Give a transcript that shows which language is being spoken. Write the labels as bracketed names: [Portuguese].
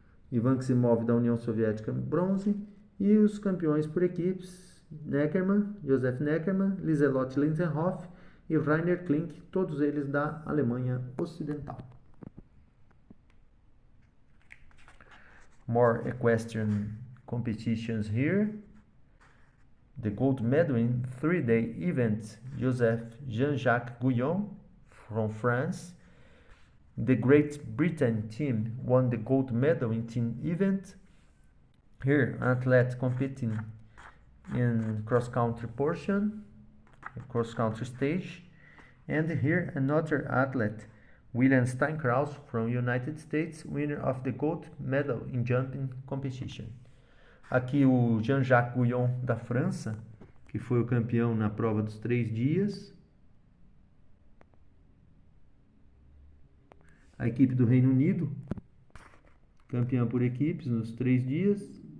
[Portuguese] Ivan Ximov da União Soviética, bronze. E os campeões por equipes, Neckermann, Josef Neckermann, Lieselot Linsenhoff e Rainer Klink, todos eles da Alemanha Ocidental. [English] More equestrian competitions here. The gold medal in 3-day event, Joseph Jean-Jacques Guyon from France. The Great Britain team won the gold medal in team event. Here, an athlete competing in cross-country portion, cross-country stage. And here, another athlete, William Steinkraus from United States, winner of the gold medal in jumping competition. [Portuguese] Aqui o Jean-Jacques Guyon da França, que foi o campeão na prova dos 3 dias. A equipe do Reino Unido, campeã por equipes nos 3 dias.